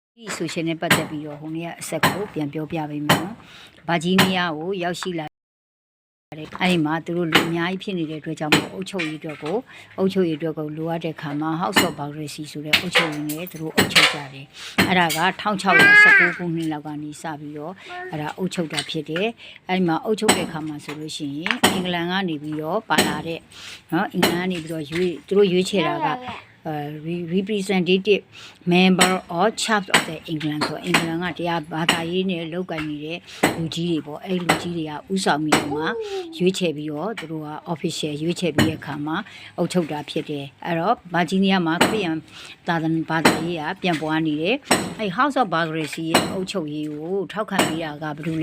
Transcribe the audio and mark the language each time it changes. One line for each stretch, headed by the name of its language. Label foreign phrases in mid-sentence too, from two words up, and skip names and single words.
Burmese: ဒီဆိုရှင်နဲ့ပတ်သက်ပြီးတော့ဟိုနေ့ကအဆက်ကိုပြန်ပြောပြပေးမယ်နော်။ဗာဂျီးနီးယားကိုရောက်ရှိလာတယ်။အဲဒီမှာသူတို့လူအများကြီးဖြစ်နေတဲ့အတွက်ကြောင့်မို့အုပ်ချုပ်ရေးအတွက်ကိုလိုအပ်တဲ့ခါမှာ House of Bureaucracy ဆိုတဲ့အုပ်ချုပ်ရေးနဲ့သူတို့အုပ်ချုပ်ကြတယ်။အဲ့ဒါက1619ခုနှစ်လောက်ကနေစပြီး တော့အဲ့ဒါအုပ်ချုပ်တာဖြစ်တယ်။အဲဒီမှာအုပ်ချုပ်တဲ့ခါမှာဆိုလို့ရှိရင်အင်္ဂလန်ကနေပြီးတော့ပါလာတဲ့နော်အင်္ဂလန်ကနေပြီးတော့သူတို့ရွေးချယ်တာက
English: representative member or church of the England
Burmese: ဆိုအင်္ဂလန်ကတရားဘာသာ ရေးနဲ့လောက်ကိုင်နေတဲ့လူကြီးတွေပေါ့အဲ့လူကြီးတွေကဥဆောင်ပြီးတော့မှရွေးချယ်ပြီးတော့သူတို့က official ရွေးချယ်ပြီးတဲ့အခါမှာအုပ်ချုပ်တာဖြစ်တယ်အဲ့တော့ဗာဂျီး နီးယားမှာခရစ်ယာန်ဘာသာရေးကပြန်ပွားနေတယ်အဲ့ House of Bureaucracy ရဲ့အုပ်ချုပ်ရေးကိုထောက်ခံပြီးတာကဘယ်လို